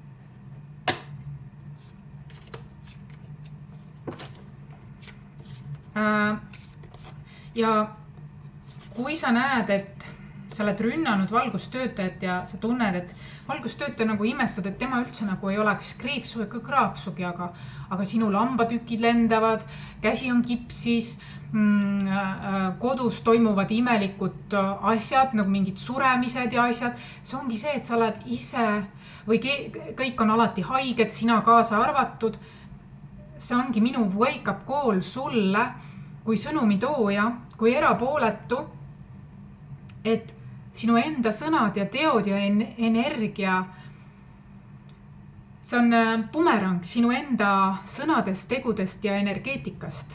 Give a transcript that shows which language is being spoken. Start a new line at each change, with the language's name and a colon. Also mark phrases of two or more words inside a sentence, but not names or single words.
Estonian: Ja kui sa näed, et sa oled rünnanud valgustöötajat ja sa tunned, et valgustöötaja nagu imestad, et tema üldse nagu ei oleks kriipsu ega kraapsugi, aga sinu lambatükid lendavad, käsi on kipsis, kodus toimuvad imelikud asjad, nagu mingid suremised ja asjad. See ongi see, et sa oled ise või kõik on alati haiged, sina kaasa arvatud. See ongi minu
English: wake up call
Estonian: sulle kui sõnumi tooja, kui erapooletu, et sinu enda sõnad ja teod ja energia, see on bumerang sinu enda sõnadest, tegudest ja energeetikast.